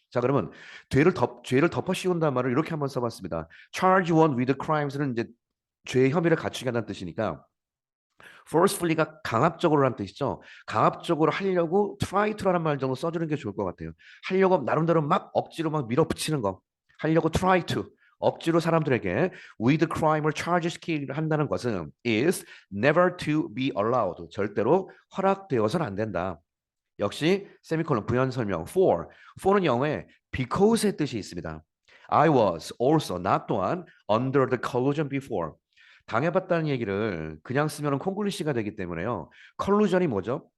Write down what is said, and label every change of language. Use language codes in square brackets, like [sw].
[ko] 자, 그러면 죄를 덮어 씌운다는 말을 이렇게 한번 써봤습니다. [en] charge one with crimes는 [ko] 이제 죄의 혐의를 갖추게 한다는 뜻이니까 forcefully가 강압적으로라는 뜻이죠. 강압적으로 하려고 [en] try to [ko] 라는 말 정도 써주는 게 좋을 것 같아요. 하려고 나름대로 막 억지로 막 밀어붙이는 거. 하려고 [en] try to. [ko] 억지로 사람들에게 with crime을 charge 시키려 한다는 것은 [en] is never to be allowed. [ko] 절대로 허락되어서는 안 된다. 역시 세미콜론 부연 설명 for는 영어에 because의 뜻이 있습니다. [en] I was also [ko] 나 또한 [en] under the collusion before [ko] 당해봤다는 얘기를 그냥 쓰면 콩글리시가 되기 때문에요. 컬루전이 뭐죠?